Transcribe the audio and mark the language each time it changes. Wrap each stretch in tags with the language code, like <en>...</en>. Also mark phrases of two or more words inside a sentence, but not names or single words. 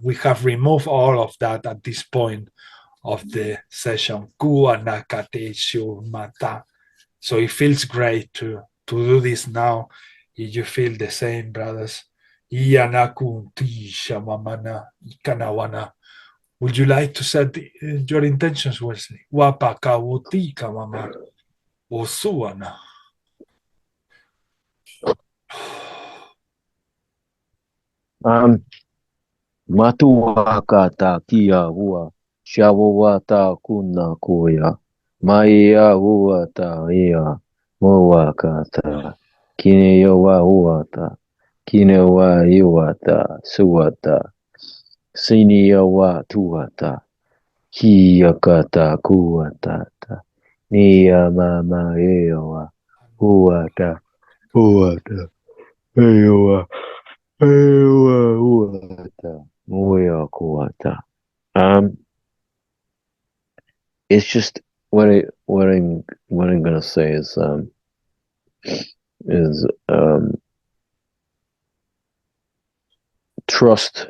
<en>We have removed all of that at this point of the session. So it feels great to do this now. If you feel the same, brothers. Would you like to set your intentions, Wesley? Matuakata kia hua, shawawata kuna koya, maia huata ia, moakata, kineowa huata, kineowa iwata, suata, siniowa tuata, hiakata kuatata, nia mama eowa, huata, huata, eowa. It's just what I'm gonna say is trust.</en>